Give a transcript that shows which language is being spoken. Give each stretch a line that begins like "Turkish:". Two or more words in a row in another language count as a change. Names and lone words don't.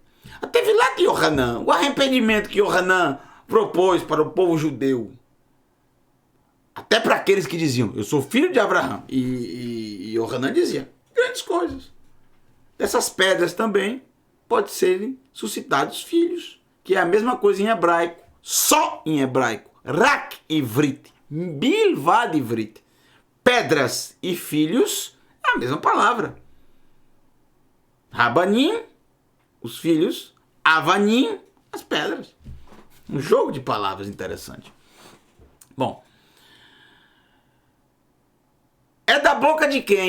Portuguese: Teve lá de Yohanan, o arrependimento que Yohanan propôs para o povo judeu. Até para aqueles que diziam, eu sou filho de Abraão. E Yohanan dizia, grandes coisas. Dessas pedras também pode serem suscitados filhos, que é a mesma coisa em hebraico, só em hebraico.
Hebrew: Rak ivrit, bilvad ivrit.
Portuguese: Pedras e filhos é a mesma palavra. Rabanim, os filhos, Avanim, as pedras. Um jogo de palavras interessante. Bom, é da boca de quem?